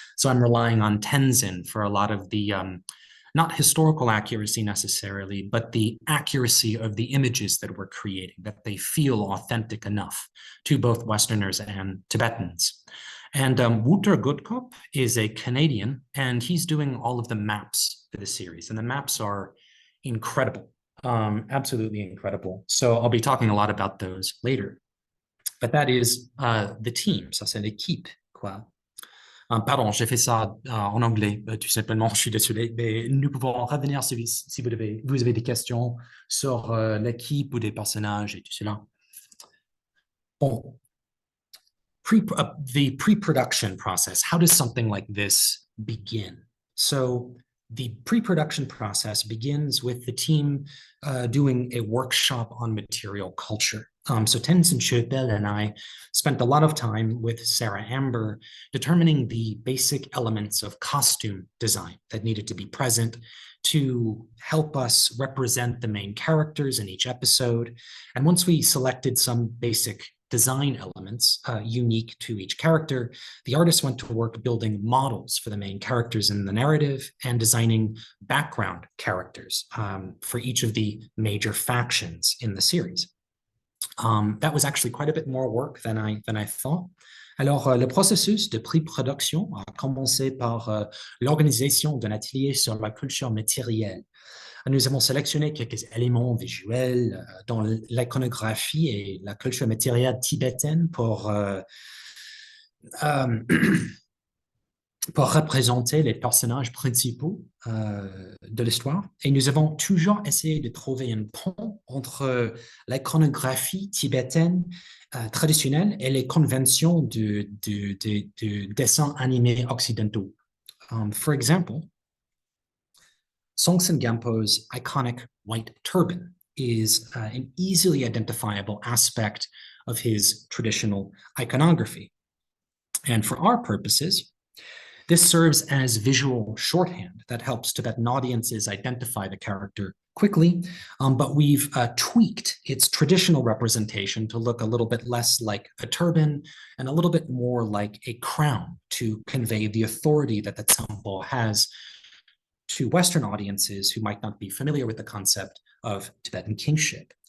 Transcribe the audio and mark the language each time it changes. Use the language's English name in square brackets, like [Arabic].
[English] So I'm relying on Tenzin for a lot of the, not historical accuracy necessarily, but the accuracy of the images that we're creating, that they feel authentic enough to both Westerners and Tibetans. And Wouter Goodkop is a Canadian, and he's doing all of the maps for the series. And the maps are incredible. Absolutely incredible. So I'll be talking a lot about those later. But that is the team, [French] ça c'est l'équipe, quoi. Pardon, j'ai fait ça en anglais, tout simplement, je suis désolé, mais nous pouvons revenir si vous avez des questions sur l'équipe ou des personnages et tout cela. Bon. [English] The pre-production process, how does something like this begin? So the pre-production process begins with the team doing a workshop on material culture. So Tenzin Chöpel and I spent a lot of time with Sarah Amber determining the basic elements of costume design that needed to be present to help us represent the main characters in each episode. And once we selected some basic design elements unique to each character, the artist went to work building models for the main characters in the narrative and designing background characters for each of the major factions in the series. That was actually quite a bit more work than I thought. [French] Alors, le processus de pré-production a commencé par l'organisation d'un atelier sur la culture matérielle. Nous avons sélectionné quelques éléments visuels dans l'iconographie et la culture matérielle tibétaine pour représenter les personnages principaux de l'histoire. Et nous avons toujours essayé de trouver un pont entre l'iconographie tibétaine traditionnelle et les conventions de dessins animés occidentaux. [English] For example, Songtsen Gampo's iconic white turban is an easily identifiable aspect of his traditional iconography. And for our purposes, this serves as visual shorthand that helps Tibetan audiences identify the character quickly, but we've tweaked its traditional representation to look a little bit less like a turban and a little bit more like a crown to convey the authority that the Tsampo has to Western audiences who might not be familiar with the concept of Tibetan kingship.